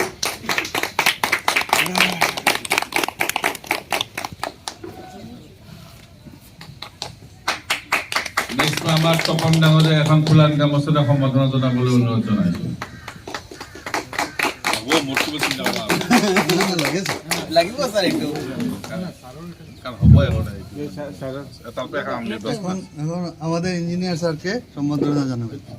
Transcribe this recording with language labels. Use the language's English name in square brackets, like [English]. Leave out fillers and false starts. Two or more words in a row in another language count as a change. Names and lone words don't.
[Assamese] নেক্সট মই আমাৰ তপন ডাঙৰীয়াক এখন ফুলান গামোচাৰে সম্বৰ্ধনা জনাবলৈ অনুৰোধ জনাইছোঁ। লাগিব স্যার একটু। [Bangla] এখন আমাদের ইঞ্জিনিয়ার স্যারকে সম্বর্ধনা জানাবেন।